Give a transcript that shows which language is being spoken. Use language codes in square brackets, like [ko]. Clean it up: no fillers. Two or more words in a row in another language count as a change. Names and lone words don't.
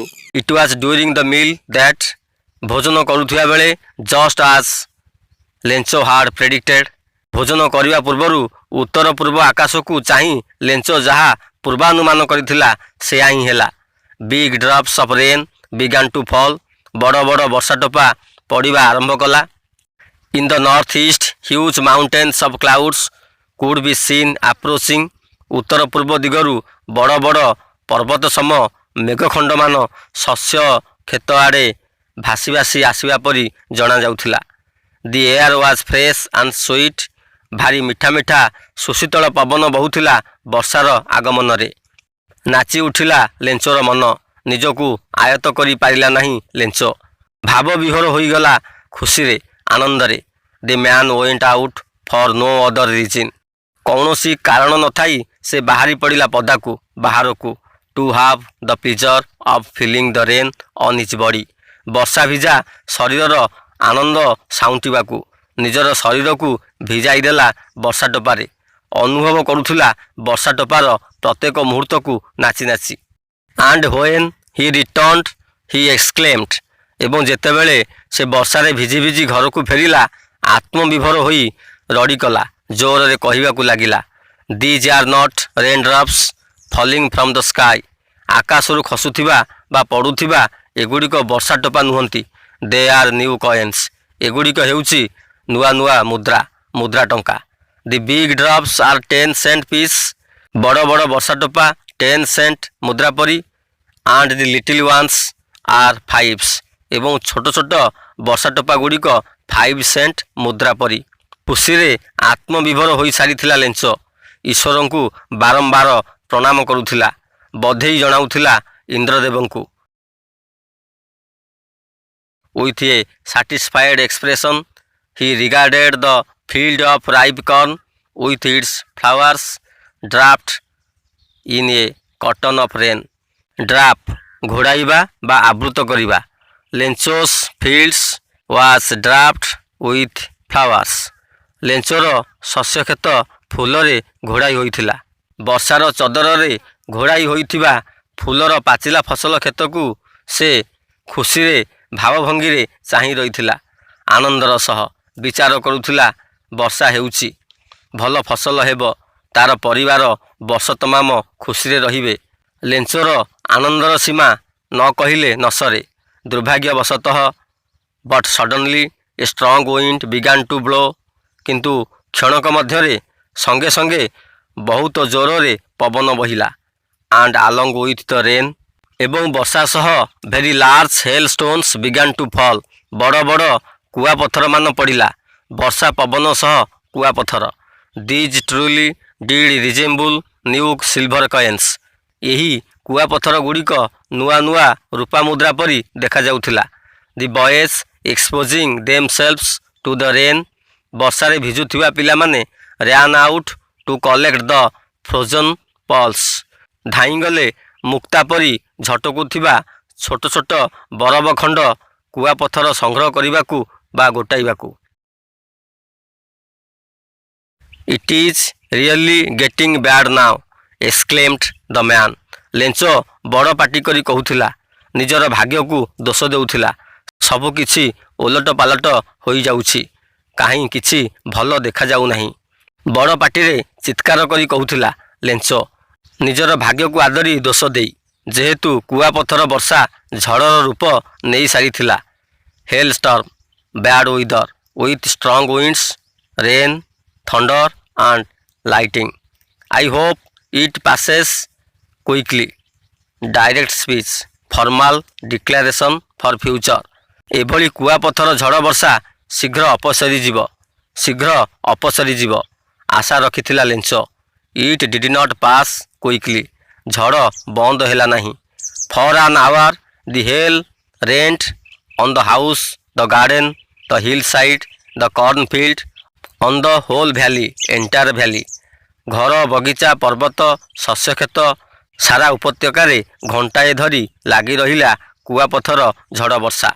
[en] It was during the meal that, [or] ଭୋଜନ କରୁଥିବା ବେଳେ, [en] just as Lencho had predicted, [or] ଭୋଜନ କରିବା ପୂର୍ବରୁ ଉତ୍ତର ପୂର୍ବ ଆକାଶକୁ ଚାହିଁ ଲେଞ୍ଚୋ ଯାହା ପୂର୍ବାନୁମାନ କରିଥିଲା ସେୟା ହିଁ ହେଲା। [en] Big drops of rain began to fall, [or] ବଡ଼ ବଡ଼ ବର୍ଷା ଟୋପା ପଡ଼ିବା ଆରମ୍ଭ କଲା। [en] In the northeast, huge mountains of clouds could be seen approaching. [or] ଉତ୍ତର ପୂର୍ବ ଦିଗରୁ ବଡ଼ ବଡ଼ ପର୍ବତ ସମ ମେଘଖଣ୍ଡମାନ ଶସ୍ୟ କ୍ଷେତ ଆଡ଼େ ଭାସି ଭାସି ଆସିବା ପରି ଜଣାଯାଉଥିଲା। [en] The air was fresh and sweet. [or] ଭାରି ମିଠା ମିଠା ସୁଶୀତଳ ପବନ ବହୁଥିଲା ବର୍ଷାର ଆଗମନରେ। ନାଚି ଉଠିଲା ଲେଞ୍ଚର ମନ, ନିଜକୁ ଆୟତ୍ତ କରି ପାରିଲା ନାହିଁ ଲେଞ୍ଚ। ଭାବ ବିହୋର ହୋଇଗଲା ଖୁସିରେ, ଆନନ୍ଦରେ। [en] The man went out for no other reason. [or] କୌଣସି କାରଣ ନଥାଇ ସେ ବାହାରି ପଡ଼ିଲା ପଦାକୁ, ବାହାରକୁ। [en] To have the pleasure of feeling the rain on his body. [or] ବର୍ଷା ଭିଜା ଶରୀରର ଆନନ୍ଦ ସାଉଁଟିବାକୁ, ନିଜର ଶରୀରକୁ ଭିଜାଇ ଦେଲା ବର୍ଷା ଟୋପାରେ। ଅନୁଭବ କରୁଥିଲା ବର୍ଷା ଟୋପାର ପ୍ରତ୍ୟେକ ମୁହୂର୍ତ୍ତକୁ ନାଚି ନାଚି। [en] And when he returned, he exclaimed. [or] ଏବଂ ଯେତେବେଳେ ସେ ବର୍ଷାରେ ଭିଜି ଭିଜି ଘରକୁ ଫେରିଲା, ଆତ୍ମବିଭୋର ହୋଇ ରଡ଼ି କଲା, ଜୋରରେ କହିବାକୁ ଲାଗିଲା, [en] These are not raindrops falling from the sky. [or] ଆକାଶରୁ ଖସୁଥିବା ବା ପଡ଼ୁଥିବା ଏଗୁଡ଼ିକ ବର୍ଷା ଟୋପା ନୁହନ୍ତି। [en] They are new coins. [or] ଏଗୁଡ଼ିକ ହେଉଛି ନୂଆ ନୂଆ ମୁଦ୍ରା ଟଙ୍କା। [en] The big drops are 10 cent piece. [or] ବଡ଼ ବଡ଼ ବର୍ଷା ଟୋପା 10 cent ମୁଦ୍ରା ପରି। [en] And the little ones are fives. [or] ଏବଂ ଛୋଟ ଛୋଟ ବର୍ଷା ଟୋପା ଗୁଡ଼ିକ 5 cent ମୁଦ୍ରା ପରି। ଖୁସିରେ ଆତ୍ମବିଭୋର ହୋଇସାରିଥିଲା ଲେଞ୍ଚ। ଈଶ୍ୱରଙ୍କୁ ବାରମ୍ବାର ପ୍ରଣାମ କରୁଥିଲା, ବଧେଇ ଜଣାଉଥିଲା ଇନ୍ଦ୍ରଦେବଙ୍କୁ। [en] With a satisfied expression, he regarded the field of ripe corn with its flowers draped in a cotton of rain. [or] Drap ଘୋଡ଼ାଇବା ବା ଆବୃତ କରିବା। [en] ଲେଞ୍ଚୋସ୍ fields was draped with flowers. [or] ଲେଞ୍ଚର ଶସ୍ୟକ୍ଷେତ ଫୁଲରେ ଘୋଡ଼ାଇ ହୋଇଥିଲା। ବର୍ଷାର ଚଦରରେ ଘୋଡ଼ାଇ ହୋଇଥିବା ଫୁଲର ପାଚିଲା ଫସଲ କ୍ଷେତକୁ ସେ ଖୁସିରେ ଭାବଭଙ୍ଗୀରେ ଚାହିଁ ରହିଥିଲା। ଆନନ୍ଦର ସହ ବିଚାର କରୁଥିଲା, ବର୍ଷା ହେଉଛି, ଭଲ ଫସଲ ହେବ, ତାର ପରିବାର ବର୍ଷ ତମାମ ଖୁସିରେ ରହିବେ। ଲେଞ୍ଚର ଆନନ୍ଦର ସୀମା ନ କହିଲେ ନ ସରେ। [en] ଦୁର୍ଭାଗ୍ୟବଶତଃ but suddenly a strong wind began to blow. [or] କିନ୍ତୁ କ୍ଷଣକ ମଧ୍ୟରେ ସଙ୍ଗେ ସଙ୍ଗେ ବହୁତ ଜୋରରେ ପବନ ବହିଲା। [en] And along with the rain, [or] ଏବଂ ବର୍ଷା ସହ [en] very large hailstones began to fall. [or] ବଡ଼ ବଡ଼ କୁଆପଥରମାନ ପଡ଼ିଲା। ବର୍ଷା ପବନ ସହ କୁଆପଥର। [en] These truly did resemble new silver coins. [or] ଏହି କୁଆପଥର ଗୁଡ଼ିକ ନୂଆ ନୂଆ ରୂପା ମୁଦ୍ରା ପରି ଦେଖାଯାଉଥିଲା। [en] The boys exposing themselves to the rain. [or] ବର୍ଷାରେ ଭିଜୁଥିବା ପିଲାମାନେ [en] ran out to collect the frozen pearls. [or] ଧାଇଁଗଲେ ମୁକ୍ତା ପରି ଝଟକୁଥିବା ଛୋଟ ଛୋଟ ବରଫ ଖଣ୍ଡ କୁଆପଥର ସଂଗ୍ରହ କରିବାକୁ ବା ଗୋଟାଇବାକୁ। [en] It is really getting bad now, exclaimed the man. [or] ଲେଞ୍ଚ ବଡ଼ ପାଟି କରି କହୁଥିଲା, ନିଜର ଭାଗ୍ୟକୁ ଦୋଷ ଦେଉଥିଲା। ସବୁ କିଛି ଓଲଟ ପାଲଟ ହୋଇଯାଉଛି, କାହିଁ କିଛି ଭଲ ଦେଖାଯାଉନାହିଁ। ବଡ଼ ପାଟିରେ ଚିତ୍କାର କରି କହୁଥିଲା ଲେଞ୍ଚ, ନିଜର ଭାଗ୍ୟକୁ ଆଦରି ଦୋଷ ଦେଇ। ଯେହେତୁ କୁଆପଥର ବର୍ଷା ଝଡ଼ର ରୂପ ନେଇ ସାରିଥିଲା। [en] hail storm, bad weather with strong winds, rain, thunder and lightning. I hope it passes quickly. Direct speech, formal declaration for future. [or] ଏଭଳି କୁଆପଥର ଝଡ଼ ବର୍ଷା ଶୀଘ୍ର ଅପସରିଯିବ ଆଶା ରଖିଥିଲା ଲେଞ୍ଚ। [en] It did not pass quickly. [or] ଝଡ଼ ବନ୍ଦ ହେଲା ନାହିଁ। [en] For an hour the hail rained on the house, the garden, the hillside, the cornfield, on the whole valley, entire valley. [or] ଘର, ବଗିଚା, ପର୍ବତ, ଶସ୍ୟକ୍ଷେତ, ସାରା ଉପତ୍ୟକାରେ ଘଣ୍ଟାଏ ଧରି ଲାଗି ରହିଲା କୁଆପଥର ଝଡ଼ ବର୍ଷା।